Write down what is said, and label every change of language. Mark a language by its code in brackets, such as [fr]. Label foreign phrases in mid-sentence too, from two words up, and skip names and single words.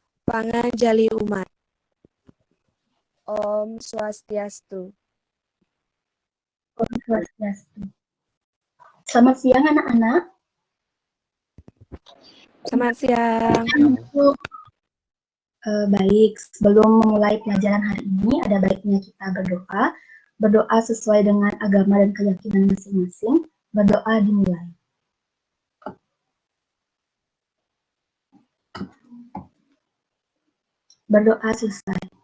[id] Pangan Jali Umat. Om Swastiastu. Om Swastiastu. Selamat siang anak-anak. Selamat siang. Baik, sebelum memulai pelajaran hari ini, ada baiknya kita berdoa. Berdoa sesuai dengan agama dan keyakinan masing-masing. Berdoa dimulai. Berdoa selesai.